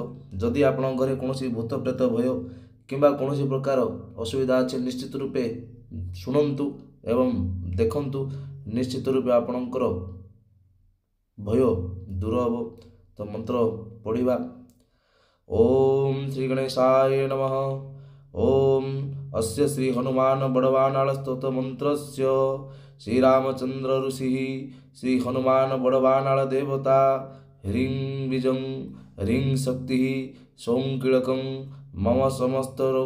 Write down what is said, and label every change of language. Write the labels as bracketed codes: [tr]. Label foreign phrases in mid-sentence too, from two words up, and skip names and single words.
[or] ଯଦି ଆପଣଙ୍କ ଘରେ କୌଣସି ଭୂତ ପ୍ରେତ ଭୟ କିମ୍ବା କୌଣସି ପ୍ରକାର ଅସୁବିଧା ଅଛି, ନିଶ୍ଚିତ ରୂପେ ଶୁଣନ୍ତୁ ଏବଂ ଦେଖନ୍ତୁ, ନିଶ୍ଚିତ ରୂପେ ଆପଣଙ୍କର ଭୟ ଦୂର ହେବ। ତ ମନ୍ତ୍ର ପଢ଼ିବା। [sa] ଓಂ ଶ୍ରୀ ଗଣେशाय नमः। ओम अस्य श्री हनुमान बड़वानाल स्तोत्र मंत्रस्य श्रीरामचंद्र ऋषि श्री हनुमान बड़वानाल देवता ह्रीं बीजं ह्रीं शक्ति सौं कीलकं मम समस्त रोग